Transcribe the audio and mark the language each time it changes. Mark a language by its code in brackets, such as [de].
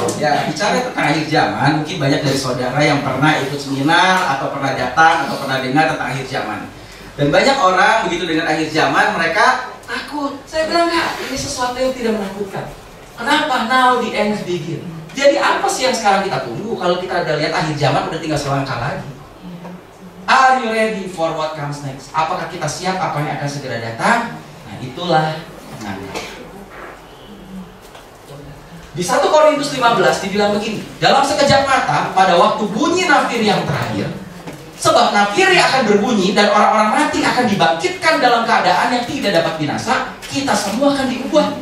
[id] Ya, bicara tentang akhir zaman, mungkin banyak dari saudara yang pernah ikut seminar atau pernah datang atau pernah dengar tentang akhir zaman. Dan banyak orang begitu dengan akhir zaman, mereka takut. Saya bilang, enggak, ini sesuatu yang tidak menakutkan. Kenapa? [en] Now the end begin. [id] Jadi apa sih yang sekarang kita tunggu? Kalau kita udah lihat akhir zaman, udah tinggal selangkah lagi. [en] Are you ready for what comes next? [id] Apakah kita siap apa yang akan segera datang? Nah, itulah penanda. Di 1 Korintus 15 dibilang begini, dalam sekejap mata pada waktu bunyi nafiri yang terakhir, sebab nafiri akan berbunyi dan orang-orang mati akan dibangkitkan dalam keadaan yang tidak dapat binasa, kita semua akan diubah.